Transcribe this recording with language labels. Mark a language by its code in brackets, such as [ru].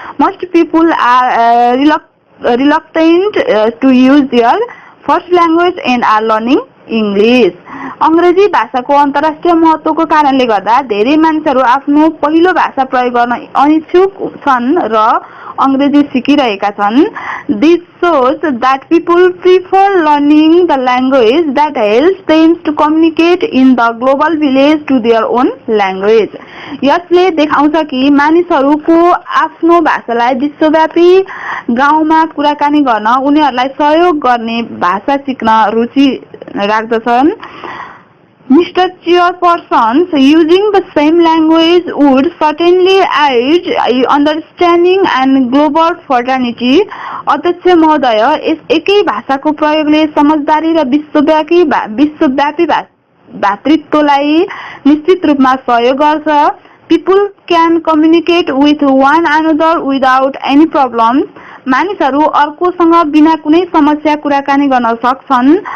[en] Most people are reluctant to use their first language and are learning English. [ne] अंग्रेजी भाषाको अन्तर्राष्ट्रिय महत्त्वको कारणले गर्दा धेरै मानिसहरू आफ्नो पहिलो भाषा प्रयोग गर्न अनिच्छुक छन् र अंग्रेजी सिकिरहेका छन्। [en] This shows that people prefer learning the language that helps them to communicate in the global village to their own language. [ne] यसले देखाउँछ कि मानिसहरूको आफ्नो भाषालाई विश्वव्यापी गाउँमा कुराकानी गर्न उनीहरूलाई सहयोग गर्ने भाषा सिक्न रुचि राख्दछन्। [en] Mr. Chairperson, using the same language would certainly aid understanding and global fraternity. [ne] अध्यक्ष महोदय, यस एकै भाषाको प्रयोगले समझदारी र विश्वव्यापी भातृत्वलाई निश्चित रूपमा सहयोग गर्छ। [en] People can communicate with one another without any problems. [ne] मानिसहरू अर्कोसँग बिना कुनै समस्या कुराकानी गर्न सक्छन्।